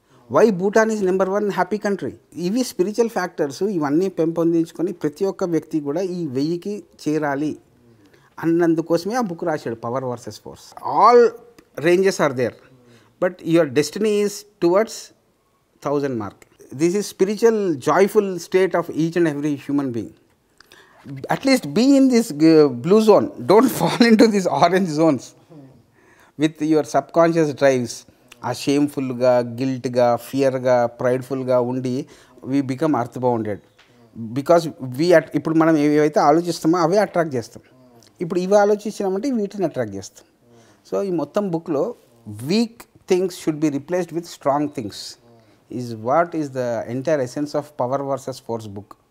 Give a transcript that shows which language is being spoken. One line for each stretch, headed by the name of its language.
English: Why Bhutan is number 1 happy country?
Telugu: ఇవి spiritual factors. ఇవన్నీ పెంపొందించుకొని ప్రతి ఒక్క వ్యక్తి కూడా ఈ 1000కి చేరాలి అన్నందుకోసమే ఆ బుక్ రాశాడు, power versus force.
English: All ranges are there, but your destiny is towards 1000 mark. This is spiritual joyful state of each and every human being. At least be in this blue zone. Don't fall into these orange zones with your subconscious drives.
Telugu: ఆ షేమ్ఫుల్గా, గిల్ట్గా, ఫియర్గా, ప్రైడ్ఫుల్గా ఉండి
English: We become earth bounded.
Telugu: Because ఇప్పుడు మనం ఏవైతే ఆలోచిస్తామో అవే attract చేస్తాం. ఇప్పుడు ఇవి ఆలోచించినామంటే వీటిని attract చేస్తాం.
English: so
Telugu: ఈ మొత్తం బుక్లో
English: Weak things should be replaced with strong things is what is the entire essence of power versus force book.